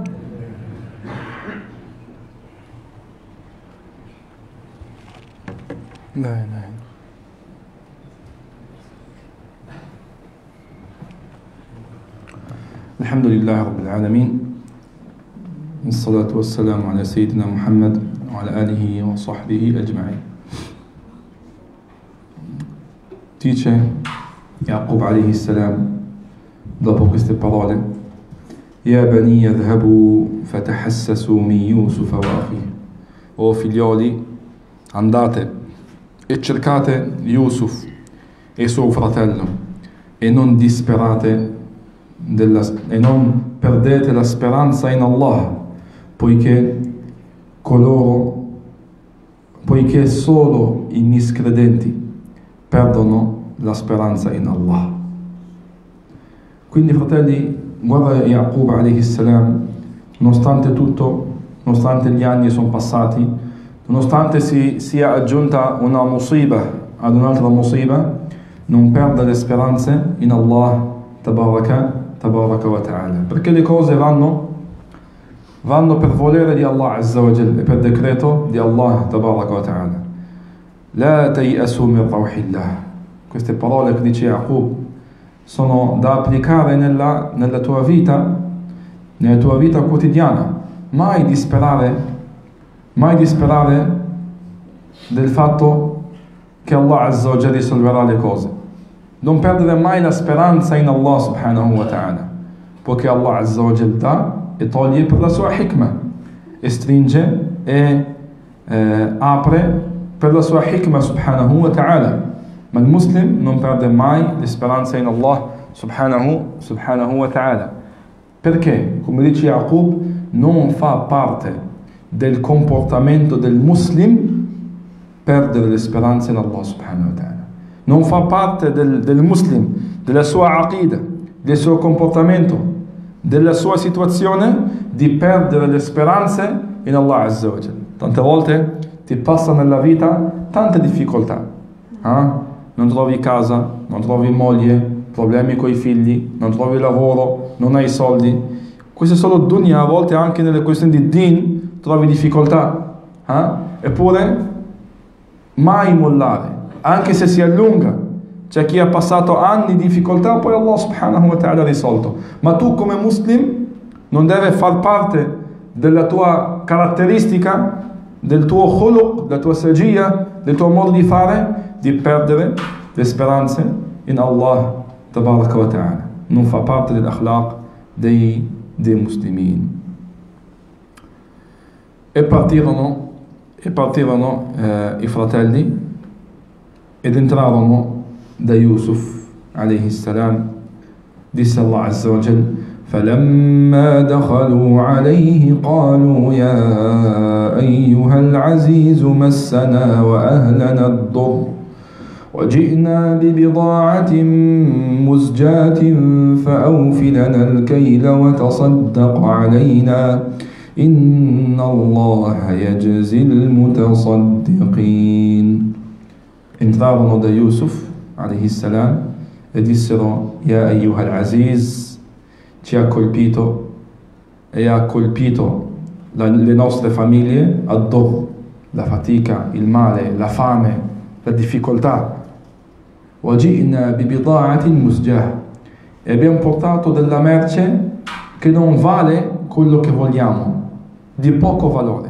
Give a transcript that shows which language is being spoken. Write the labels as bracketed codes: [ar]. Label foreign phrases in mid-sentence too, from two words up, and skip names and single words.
[ar] لا إله إلا الحمد لله رب العالمين والصلاة والسلام على سيدنا محمد وعلى آله وصحبه أجمعين. [it] Dice Yaqub [ar] عليه السلام [it] dopo queste parole: [ar] يا بني اذهبوا فتحسسوا من يوسف وأخيه. [it] O figlioli, andate e cercate Yusuf e suo fratello e non disperate e non perdete la speranza in Allah, poiché solo i miscredenti perdono la speranza in Allah. Quindi, fratelli, guarda Yaqub [ar] عليه السلام, [it] nonostante tutto, nonostante gli anni sono passati, nonostante si sia aggiunta una musiba ad un'altra musiba, non perde le speranze in Allah [ar] تبارك وتعالى, [it] perché le cose vanno per volere di Allah [ar] عز وجل [it] e per decreto di Allah [ar] تبارك وتعالى. لا تيأسوا من روح الله. [it] Queste parole che dice Yaqub sono da applicare nella tua vita quotidiana. Mai disperare del fatto che Allah [ar] عز وجل [it] risolverà le cose. Non perdere mai la speranza in Allah [ar] سبحانه وتعالى, [it] poiché Allah [ar] عز وجل [it] dà e toglie per la sua hikmah, e stringe e apre per la sua hikmah [ar] سبحانه وتعالى. [it] Ma il muslim non perde mai la speranza in Allah [ar] سبحانه وتعالى, [it] perché, come dice Yaqub, non fa parte del comportamento del muslim perdere le speranze in Allah [ar] سبحانه وتعالى. [it] Non fa parte del muslim, della sua aqida, del suo comportamento, della sua situazione, di perdere le speranze in Allah [ar] عز وجل. [it] Tante volte ti passano nella vita tante difficoltà, non trovi casa, non trovi moglie, problemi con i figli, non trovi lavoro, non hai soldi. Queste sono dunya, a volte anche nelle questioni di din trovi difficoltà, eppure mai mollare, anche se si allunga. C'è chi ha passato anni di difficoltà, poi Allah [ar] سبحانه وتعالى [it] ha risolto. Ma tu come muslim non deve far parte della tua caratteristica, del tuo khuluq, della tua sagia, del tuo modo di fare, di perdere le speranze in Allah [ar] تبارك وتعالى. [it] Non fa parte dell'akhlaq dei muslimin. E partirono i fratelli ed entrarono da Yusuf [ar] عليه السلام. Disse Allah عز وجل: فلما دخلوا عليه قالوا يا أيها العزيز مسنا وأهلنا الضر وجئنا ببضاعة مزجاة فأوف لنا الكيل وتصدق علينا إن الله يجزي المتصدقين. [it] Entrarono da Yusuf [ar] عليه السلام [it] e dissero: [ar] يا أيها العزيز, [it] ci ha colpito e ha colpito le nostre famiglie ad-dur, la fatica, il male, la fame, la difficoltà. [ar] وَجِئْنَا بِبِضَاعَةٍ مُزْجَاةٍ, [it] e abbiamo portato della merce che non vale quello che vogliamo, di poco valore.